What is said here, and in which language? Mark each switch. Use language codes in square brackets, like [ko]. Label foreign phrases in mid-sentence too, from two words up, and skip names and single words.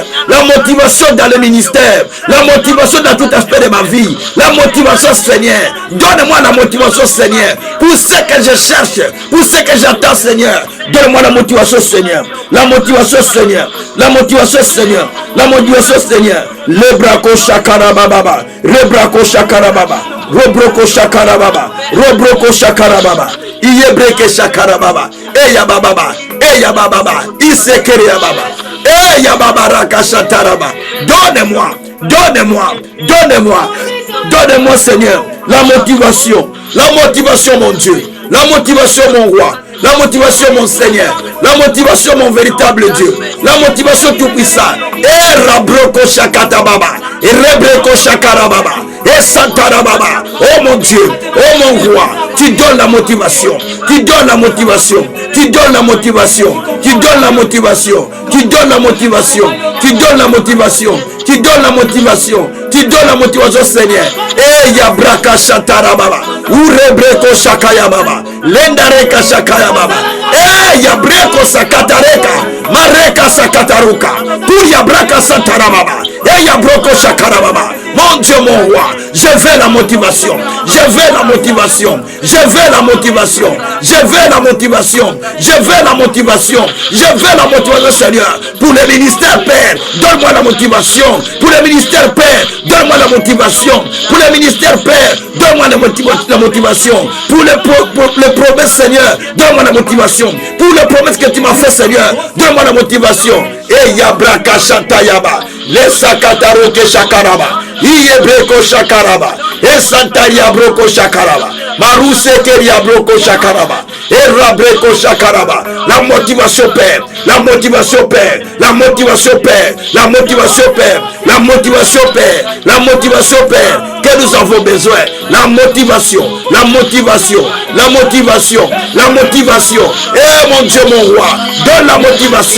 [fr] La motivation dans le ministère. La motivation dans tout aspect de ma vie. La motivation, Seigneur. Donne-moi la motivation, Seigneur. Pour ce que je cherche. Pour ce que j'attends, Seigneur. Donne-moi la motivation, Seigneur. La motivation, Seigneur. La motivation, Seigneur. La motivation, Seigneur. Le braco chakarababa. Le braco chakarababa. Robroko shakarababa. Robroko shakarababa. Iyebreke shakarababa. Eya bababa. Eya bababa. Isekeria baba. Eya babaraka shataraba. Donne-moi. Donne-moi. Donne-moi. Donne-moi, Seigneur, la motivation. La motivation, mon Dieu. La motivation, mon roi. La motivation, mon Seigneur. La motivation, mon véritable Dieu. La motivation tout-puissant. Et rabroko shakatababa. Et rebreko shakarababa. Et santarababa. Oh mon Dieu. Oh mon roi. Tu donnes la motivation. Tu donnes la motivation. Tu donnes la motivation. Tu donnes la motivation. Tu donnes la motivation. Tu donnes la motivation. Tu donnes la motivation. Tu donnes la motivation, Seigneur. Et yabraka shatarababa. Urebreko shakayababa. Lendareka shakayababa. Eh yabreko sakatareka. Mareka sakataruka. Pour yabraka satarababa. Eh yabroko shakarababa. Mon Dieu, mon roi, je veux la motivation. Je veux la motivation. Je veux la motivation. Je veux la motivation. Je veux la motivation. Je veux la motivation, Seigneur. Pour le ministère, Père, donne-moi la motivation. Pour le ministère, Père, donne-moi la motivation. Pour le ministère, Père, donne-moi la motivation. Pour les promesses, Seigneur, donne-moi la motivation. Pour les promesses que tu m'as fait, Seigneur, donne-moi la motivation. Et yabraka shatayaba. Les sakataroke shakaraba. Iyebreko shakaraba. Et santaria broko shakaraba. Marusekeria broko shakaraba. Et rabreko shakaraba. La motivation, Père. La motivation, Père. La motivation, Père. La motivation, Père. La motivation, Père. La motivation, Père. Que nous avons besoin. La motivation. La motivation. La motivation. La motivation. Eh mon Dieu, mon roi. Donne la motivation.